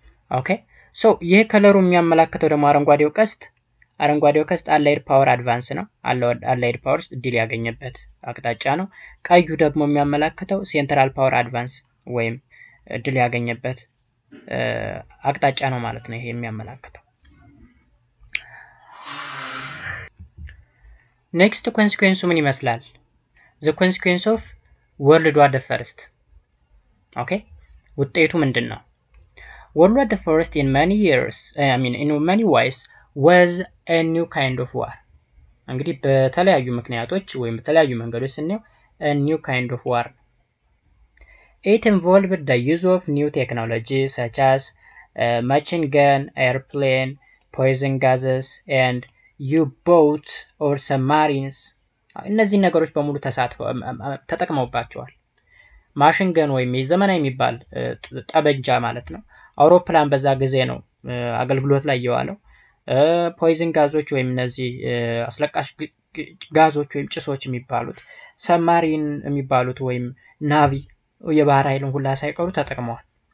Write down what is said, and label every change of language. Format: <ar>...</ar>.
<am>ኦኬ ሶ ይሄ ከለሩ የሚያመላክተው ደግሞ አረንጓዴው ቀስት አላይድ ፓወር አድቫንስ ነው። አላይድ ፓወር ድል ያገኘበት አቅጣጫ ነው። ቀዩ ደግሞ የሚያመላክተው ሴንትራል ፓወር አድቫንስ ወይም ድል ያገኘበት አቅጣጫ ነው ማለት ነው። ይሄ የሚያመላክተው ኔክስት ኮንሲኩዌንሱ ምን ይመስላል?</am> <en>ዘ ኮንሲኩዌንስ ኦፍ ወርልድ ዋር ዘ ፈርስት። ኦኬ</en> <am>ውጤቱ ምንድን ነው?</am> <en>World War the First in many ways was a new kind of war.</en> <am>እንግዲህ በተለያዩ ምክንያቶች ወይም በተለያዩ መንገዶች ስናየው</am> <en>a new kind of war. It involved the use of new technology such as machine gun, airplane, poison gases and U-boat or submarines.</en> <am>እነዚህ ነገሮች በሙሉ ተጠቅመውባቸዋል። ማሽን ገን ወይም የዘመናዊ የሚባል ጠበንጃ ማለት ነው። አውሮፕላን በዛ ጊዜ ነው አገልግሎት ላይ የዋለው። ፖይዝን ጋዞች ወይም እነዚህ አስለቃሽ ጋዞች ወይም ጭሶች የሚባሉት፣ ሰማሪን የሚባሉት ወይም ናቪ የባህር ኃይልን ሁላ ሳይቀሩ ተጠቅመዋል።</am>